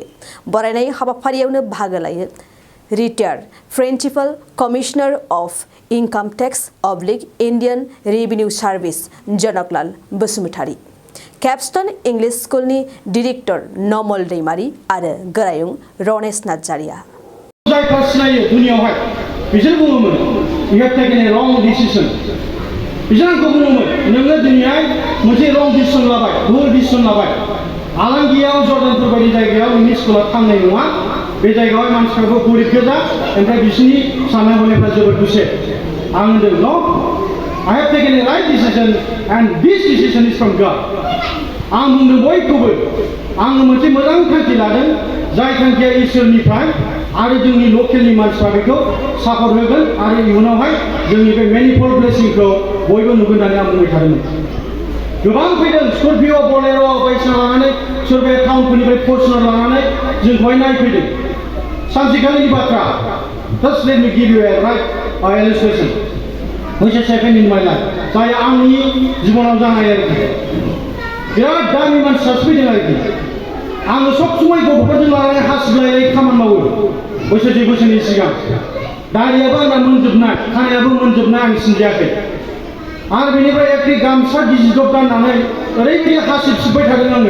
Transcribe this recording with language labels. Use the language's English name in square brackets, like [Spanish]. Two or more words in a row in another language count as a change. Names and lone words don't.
[Bodo] बरायनाय हाबाफारियावनो बाहागो लायो [English] retired principal commissioner of income tax Indian revenue service [Bodo] जनकलाल बसुमतारी, केपस्टन इंलिश स्कुलनि डिरेक्टर नमल दैमारी आरो गोरायुं रनेश नार्जारिया। जायफ्रा सिनायो दुनियावहाय बिसोर बुङोमोन [English] you have taken a wrong decision। [Bodo] बिसोर आंखौ बुङोमोन नोङो दिनैहाय मोनसे [English] wrong decision [Bodo] लाबाय, भुल डिसिसन लाबाय। आलांगियाव जर्डानपुर बायदि जायगायाव नोंनि स्कुला थांनाय नङा। बे जायगायावहाय मानसिफ्राबो गरिब गोजा, ओमफ्राय बिसोरनि साननाय हनायफ्रा जोबोद गुसेब। आं होनदों [English] no, I have taken a right decision and this decision is from God। [Bodo] आं बुंदों बयखौबो आङो मोनसे मोजां थांखि लादों, जाय थांखिया इसोरनिफ्राय आरो जोंनि लकेलनि मानसिफ्रा बेखौ सापर्ट होगोन आरो इयुनावहाय जोंनि बे [English] manifold blessingखौ [Bodo] बयबो नुगोन होननानै आं बुंबाय थादोंमोन। गोबां फैदों स्कर्पिय' बलेर' बायदिसिना लानानै, सोरबाया टाउनफोरनिफ्राय फर्चुनार लानानै जोंखौहाय नायफैदों। सानसेखालिनि बाथ्रा, [English] just let me give you a right illustration which has happened in my life, [Bodo] जाय आंनि जिबनाव जानाय आरोखि। बिराद दामि मानसि सासे फैदों आरोखि। आङो [Hindi] सब समय [Bodo] गथ'फोरजों लानानै हासिबलायनाय खामानि मावो बोसोरसे बोसोरनि सिगां। दारियाबो आंना मोनजोबनाय, खानायाबो मोनजोबनाय, आं सिनजायाखै। आरो बेनिफ्राय एखे गामसा गिजिदब गाननानै ओरैबायदि हासिब सिबबाय थादों आङो।